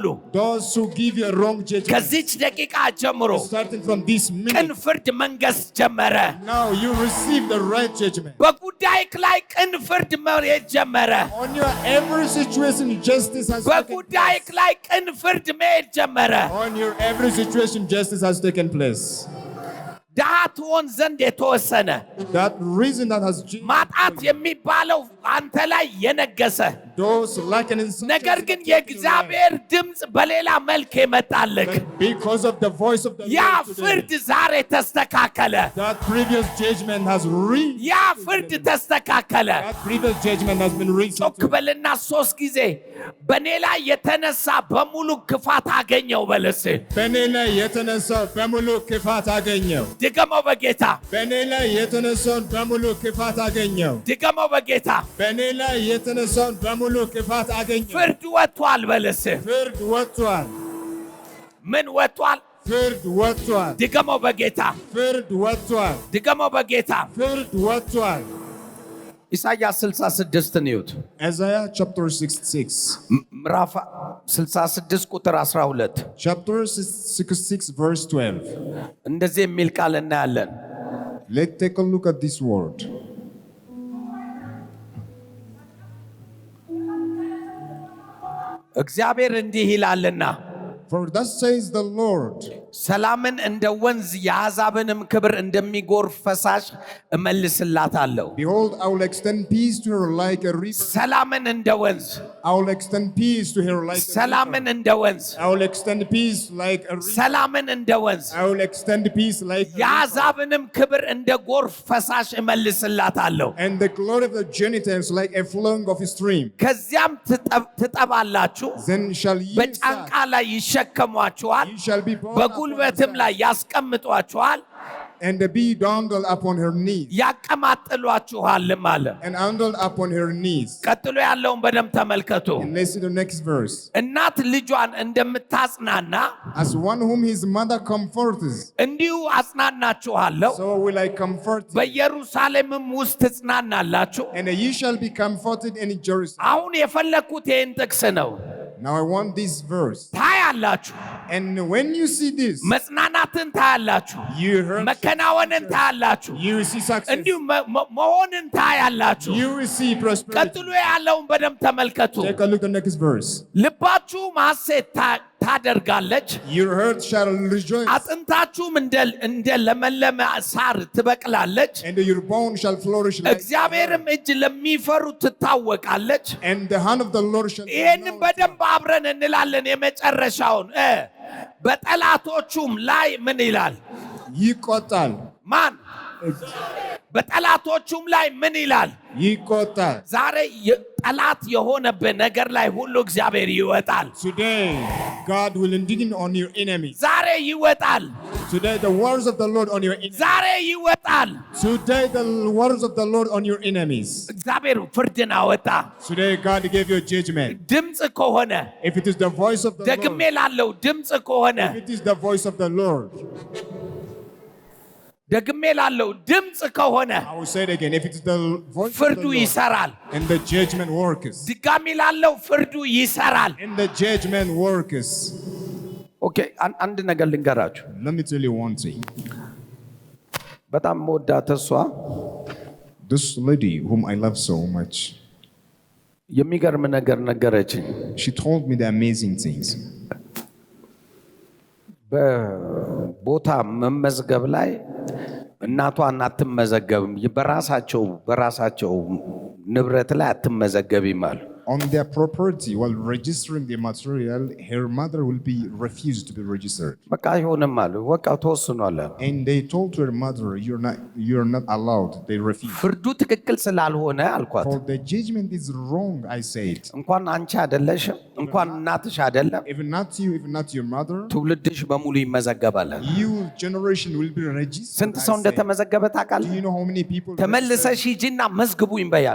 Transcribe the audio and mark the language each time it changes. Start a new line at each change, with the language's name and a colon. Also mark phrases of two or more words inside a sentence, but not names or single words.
English: those who give you a wrong judgment,
Amharic: ከዚች ደቂቃ ጀምሮ
English: starting from this
Amharic: ቅን
English: minute,
Amharic: ፍርድ መንገስ ጀመረ
English: now you receive the right judgment.
Amharic: በጉዳይክ ላይ ቅን ፍርድ መሄድ ጀመረ
English: On your every situation, justice has taken
Amharic: በጉዳይክ
English: place.
Amharic: ላይ ቅን ፍርድ መሄድ ጀመረ
English: On your every situation, justice has taken place.
Amharic: ድሃ ትሆን ዘንድ የተወሰነ
English: That reason that has changed
Amharic: ማጣት የሚባለው አንተ ላይ የነገሰ
English: those lacking in such
Amharic: ነገር
English: as
Amharic: ግን
English: that taken away.
Amharic: የእግዚአብሔር ድምፅ በሌላ መልክ የመጣልክ
English: Because of the voice of the
Amharic: ያ
English: Lord today,
Amharic: ፍርድ ዛሬ ተስተካከለ
English: that previous judgment has
Amharic: ያ ፍርድ ተስተካከለ
English: that previous judgment has been
Amharic: ጮክ
English: resettled.
Amharic: በልና 3 ጊዜ በኔ ላይ የተነሳ በሙሉ ክፋት አገኘው በለስ በእኔ ላይ የተነሳው በሙሉ ክፋት አገኘው። ድገመው በጌታ በእኔ ላይ የተነሳውን በሙሉ ክፋት አገኘው። ድገመው በጌታ በእኔ ላይ የተነሳውን በሙሉ ክፋት አገኘው። ፍርድ ወጥቷል በለስ ፍርድ ወጥቷል። ምን ወጥቷል ፍርድ ወጥቷል። ድገመው በጌታ ፍርድ ወጥቷል። ድገመው በጌታ ፍርድ ወጥቷል። ኢሳይያስ 66 ንዩት
English: Isaiah chapter 66.
Amharic: ምዕራፍ 66 ቁጥር 12
English: Chapter 66 verse 12.
Amharic: እንደዚህ የሚል ቃል እናያለን
English: Let's take a look at this word.
Amharic: እግዚአብሔር እንዲህ ይላልና
English: For thus says the Lord,
Amharic: ሰላምን እንደ ወንዝ የአሕዛብንም ክብር እንደሚጎርፍ ፈሳሽ እመልስላታለሁ
English: behold, I will extend peace to her like a river.
Amharic: ሰላምን እንደ ወንዝ
English: I will extend peace to her like a
Amharic: ሰላምን
English: river.
Amharic: እንደ ወንዝ
English: I will extend peace like a river.
Amharic: ሰላምን እንደ ወንዝ
English: I will extend peace like a river.
Amharic: የአሕዛብንም ክብር እንደ ጎርፍ ፈሳሽ እመልስላታለሁ
English: And the glory of the Gentiles like a flowing of a stream.
Amharic: ከዚያም ትጠባላችሁ
English: Then shall ye
Amharic: በጫንቃ
English: sat,
Amharic: ላይ ይሸከሟችኋል
English: ye shall be borne
Amharic: በጉልበትም ላይ ያስቀምጧችኋል
English: and be dandled upon her knees.
Amharic: ያቀማጥሏችኋልም አለ
English: And dandled upon her knees.
Amharic: ቀጥሎ ያለውን በደንብ ተመልከቱ
English: And let's see the next verse.
Amharic: እናት ልጇን እንደምታጽናና
English: As one whom his mother comforts,
Amharic: እንዲሁ አጽናናችኋለሁ
English: so will I comfort you.
Amharic: በኢየሩሳሌምም ውስጥ ትጽናናላችሁ
English: And ye shall be comforted in Jerusalem.
Amharic: አሁን የፈለኩት ይህን ጥቅስ ነው
English: Now I want this verse.
Amharic: ታያላችሁ
English: And when you see this,
Amharic: መጽናናትን ታያላችሁ
English: you heard,
Amharic: መከናወንን ታያላችሁ
English: you will see success.
Amharic: እንዲሁ መሆንን ታያላችሁ
English: You will see prosperity.
Amharic: ቀጥሎ ያለውን በደንብ ተመልከቱ
English: Take a look at the next verse.
Amharic: ልባችሁ ሐሴት ታደርጋለች
English: Your heart shall rejoice,
Amharic: አጥንታችሁም እንደ ለመለመ ሳር ትበቅላለች
English: and your bone shall flourish like.
Amharic: እግዚአብሔርም እጅ ለሚፈሩ ትታወቃለች
English: And the hand of the Lord shall be
Amharic: ይህንን
English: known.
Amharic: በደንብ አብረን እንላለን የመጨረሻውን በጠላቶቹም ላይ ምን ይላል ይቆጣል። ማን በጠላቶቹም ላይ ምን ይላል ይቆጣል። ዛሬ ጠላት የሆነብህ ነገር ላይ ሁሉ እግዚአብሔር ይወጣል
English: Today, God will indign on your enemies.
Amharic: ዛሬ ይወጣል
English: Today, the words of the Lord on your enemies.
Amharic: ዛሬ ይወጣል
English: Today, the words of the Lord on your enemies.
Amharic: እግዚአብሔር ፍርድን አወጣ
English: Today, God gave you a judgment.
Amharic: ድምፅ ከሆነ
English: If it is the voice of the
Amharic: ደግሜ
English: Lord,
Amharic: ላለው ድምፅ ከሆነ
English: if it is the voice of the Lord,
Amharic: ደግሜ ላለው ድምፅ ከሆነ
English: I will say it again. If it is the voice of
Amharic: ፍርዱ
English: the Lord,
Amharic: ይሰራል
English: and the judgment works,
Amharic: ድጋሚ ላለው ፍርዱ ይሰራል
English: and the judgment works.
Amharic: ኦኬ አንድ ነገር ልንገራችሁ
English: Let me tell you one thing.
Amharic: በጣም መወዳት እሷ
English: This lady, whom I love so much,
Amharic: የሚገርም ነገር ነገረችኝ
English: she told me the amazing things.
Amharic: በቦታ መመዝገብ ላይ እናቷን አትመዘገብም በራሳቸው ንብረት ላይ አትመዘገቢም አሉ
English: on their property while registering the material, her mother will be refused to be registered.
Amharic: በቃ አይሆንም አሉ። በቃ ተወስኗል።
English: And they told to her mother, you're not allowed. They refused.
Amharic: ፍርዱ ትክክል ስላልሆነ አልኳት።
English: For the judgment is wrong, I said.
Amharic: እንኳን አንቺ አይደለሽም፣ እንኳን እናትሽ አይደለም፣
English: Even not you, even not your mother,
Amharic: ትውልድሽ በሙሉ ይመዘገባል።
English: your generation will be registered.
Amharic: ስንት ሰው እንደተመዘገበ
English: Do
Amharic: ታውቃለህ?
English: you know how many people?
Amharic: ተመልሰሽ ሂጂና መዝግቡኝ በያልኩ።